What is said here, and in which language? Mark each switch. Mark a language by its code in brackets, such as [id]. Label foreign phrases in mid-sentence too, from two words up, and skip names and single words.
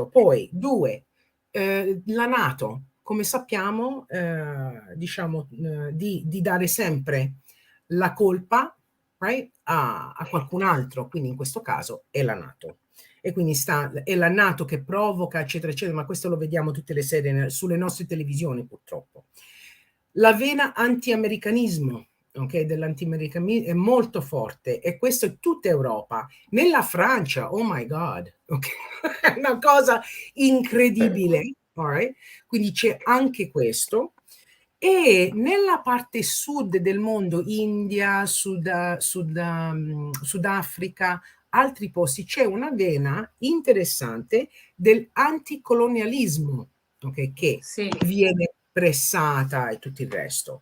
[it] Poi, 2, la NATO, come sappiamo, diciamo, di dare sempre la colpa, right, a qualcun altro, quindi in questo caso è la NATO. E quindi è la NATO che provoca, eccetera, eccetera, ma questo lo vediamo tutte le sere sulle nostre televisioni, purtroppo. La vena anti-americanismo, ok, dell'anti-americanismo è molto forte, e questo è tutta Europa. Nella Francia, [en] oh my God, [it] okay? È una cosa incredibile, [en] all right? [it] Quindi c'è anche questo. E nella parte sud del mondo, India, Sudafrica, altri posti, c'è una vena interessante dell'anticolonialismo, okay, che viene pressata e tutto il resto.